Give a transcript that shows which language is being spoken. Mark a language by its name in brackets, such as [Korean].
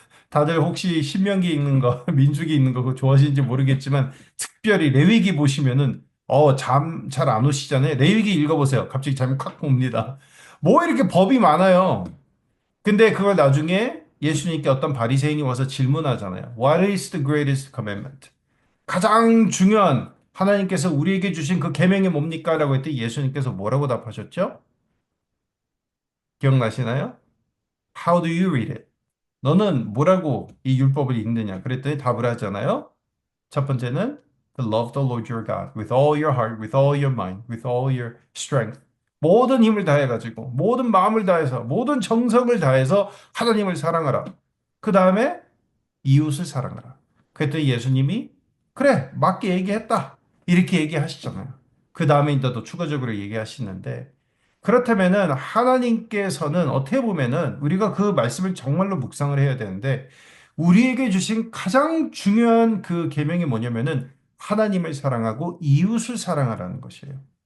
[Korean] 다들 혹시 신명기 읽는 거, 민수기 읽는 거 그거 좋아하시는지 모르겠지만 특별히 레위기 보시면은 잠 잘 안 오시잖아요. 레위기 읽어보세요. 갑자기 잠이 콱 옵니다. 뭐 이렇게 법이 많아요. 근데 그걸 나중에 예수님께 어떤 바리새인이 와서 질문하잖아요. [English] What is the greatest commandment? [Korean] 가장 중요한 하나님께서 우리에게 주신 그 계명이 뭡니까? 라고 했더니 예수님께서 뭐라고 답하셨죠? 기억나시나요? [English] How do you read it? [Korean] 너는 뭐라고 이 율법을 읽느냐? 그랬더니 답을 하잖아요. 첫 번째는 [English] to love the Lord your God with all your heart, with all your mind, with all your strength. [Korean] 모든 힘을 다해가지고, 모든 마음을 다해서, 모든 정성을 다해서 하나님을 사랑하라. 그 다음에 이웃을 사랑하라. 그랬더니 예수님이 그래, 맞게 얘기했다. 이렇게 얘기하시잖아요. 그 다음에 이제 또 추가적으로 얘기하시는데 그렇다면은 하나님께서는 어떻게 보면은 우리가 그 말씀을 정말로 묵상을 해야 되는데 우리에게 주신 가장 중요한 그 계명이 뭐냐면은 하나님을 사랑하고 이웃을 사랑하라는 것이에요.